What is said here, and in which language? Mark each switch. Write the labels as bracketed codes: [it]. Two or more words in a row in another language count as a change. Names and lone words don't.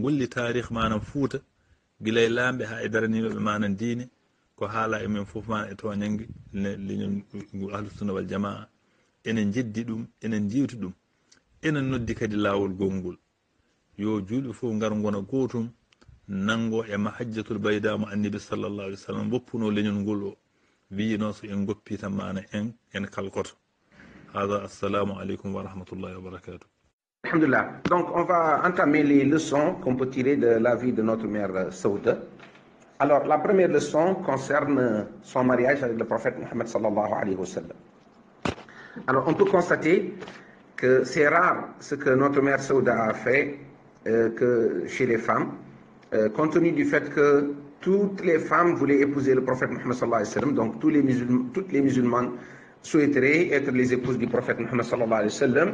[ff] golli tarih manan fuuta gilay lamɓe ha e daraniɓeɓe manan diine ko haala e men fof mana e toñangue leñol [ar] أهل السنة والجماعة [ff] enen jeddi ɗum enen jiwti ɗum enen noddi kadi lawol gongol yo julɓe fof ngar gona gotum nango e [ar] المحجة البيضاء [ff] mo annabi [ar] صلى الله عليه وسلم [ff] woppuno leñol ngol o wiyino so en goppi tan mana en kalkoto hada [ar] السلام عليكم ورحمة الله وبركاته. [ff] Alhamdulillah. [fr] Donc on va entamer les leçons qu'on peut tirer de la vie de notre mère Saouda. Alors la première leçon concerne son mariage avec le prophète Mohammed [ar] صلى الله عليه وسلم. [fr] Alors on peut constater que c'est rare ce que notre mère Saouda a fait que chez les femmes, compte tenu du fait que toutes les femmes voulaient épouser le prophète Mohammed [ar] صلى الله عليه وسلم, [fr] donc toutes les musulmanes souhaiteraient être les épouses du prophète Mohammed [ar] صلى الله عليه وسلم.